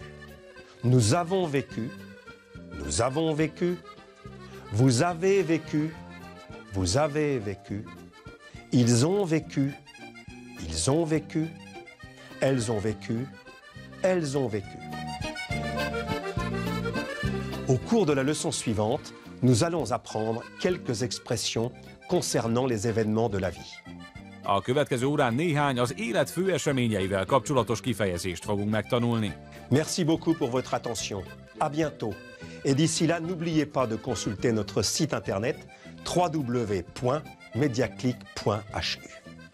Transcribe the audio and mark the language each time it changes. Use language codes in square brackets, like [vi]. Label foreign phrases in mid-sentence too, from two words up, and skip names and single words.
[fr] Nous avons vécu, nous avons vécu, vous avez vécu, vous avez vécu, ils ont vécu, ils ont vécu, elles ont vécu, elles ont vécu. Au cours de la leçon suivante, nous allons apprendre quelques expressions concernant les événements de la vie. [hu] A következő órán néhány az élet fő eseményeivel kapcsolatos kifejezést fogunk megtanulni. [fr] Merci beaucoup pour votre attention. À bientôt. Et d'ici là, n'oubliez pas de consulter notre site internet www.mediaclick.hu.